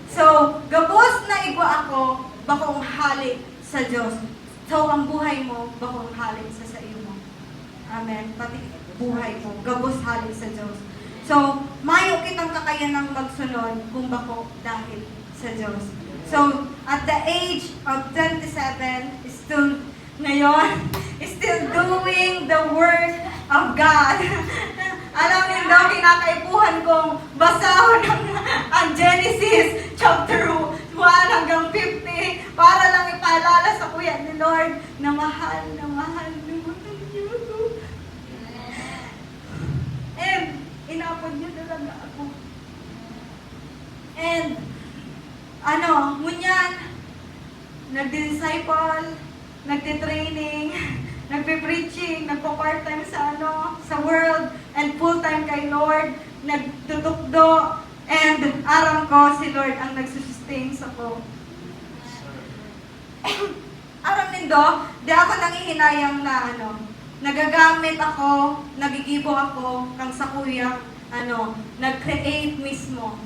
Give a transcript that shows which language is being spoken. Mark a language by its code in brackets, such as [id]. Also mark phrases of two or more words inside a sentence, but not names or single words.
[bik] So, gabos na igwa ako, bakong halik sa Diyos. So, ang buhay mo, bakong halik sa imo. Amen? Pati buhay mo, gabos halik sa Diyos. So, mayo kitang kakayanang magsunod kung bako dahil sa Diyos. [en] So, at the age of 27, still ngayon, still doing the work of God. [tl] Alam niyo daw, [bik] kinakaipuhan kong basahon [tl] ang Genesis chapter 1 hanggang 50 para lang ipaalala sa kuya ni Lord na mahal niyo ako. [bik] And, inapod niyo talaga ako. And, ngunyan, nagdi-disciple, nagti-training, nagpe-preaching, nagpo-part-time sa world, [en] and full-time [bik] kay Lord, nagtutukdo, and aram ko si Lord ang nagsusustain sa ko. Aram nindo, di ako nangihinayang na nagagamit ako, nagigibo ako, kang sa kuya, nag-create mismo.